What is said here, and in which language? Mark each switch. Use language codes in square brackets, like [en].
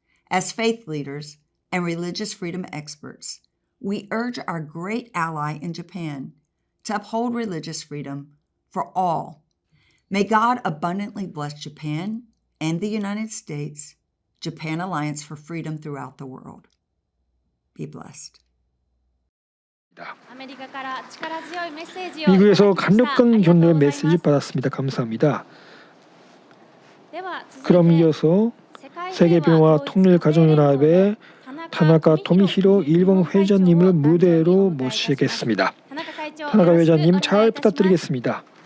[en] As faith leaders and religious freedom experts, we urge our great ally in Japan to uphold religious freedom for all. May God abundantly bless Japan and the United States, Japan Alliance for Freedom throughout the world. Be blessed. [ja] アメリカから力強いメッセージを [ko] 미국에서 [ja] いただきました。 [ko] 강력한 격려의 [ja] ありがとうございます [ko] 메시지 받았습니다. 감사합니다. [ja] では続いて [ko] 그럼 이어서 세계평화 통일가정연합의 타나카 토미히로 일본 회장님을 무대로 모시겠습니다. 타나카 회장님 잘 부탁드리겠습니다.